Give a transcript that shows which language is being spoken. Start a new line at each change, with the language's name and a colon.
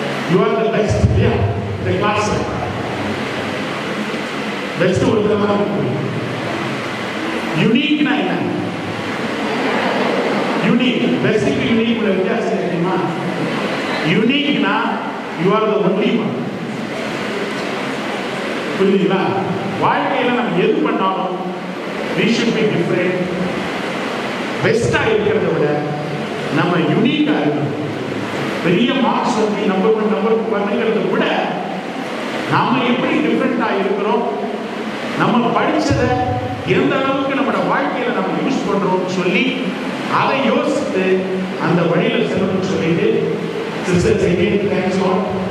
English: You are the best. Yeah, the class.
Tamil: Best ஒரு விதமாக இருக்கும். யூனிக்னா என்ன? யூனிக், பெஸ்ட்டுக்கு யூனிக் உள்ள வித்தியாசம் தெரியுமா? யூனிக்னா
English: you are the only one.
Tamil: புரியுதுங்களா? வாழ்க்கையில நம்ம எது பண்ணாலும்
English: we should be different.
Tamil: பெஸ்டா இருக்கிறத விட நம்ம யூனிக்கா இருக்கணும். பெரிய மார்க்ஸ் வந்து நம்பர் பண்ணுங்கிறத விட நாம எப்படி டிஃப்ரெண்டா இருக்கிறோம், நம்ம படிச்சதை எந்த அளவுக்கு நம்மளோட வாழ்க்கையில நம்ம யூஸ் பண்றோம்னு சொல்லி அதை யோசித்து அந்த வழியில செல்லணும்னு சொல்லிட்டு சிஸ்டர்ஸ் எங்கேயும் தேங்க்ஸ் ஆல்.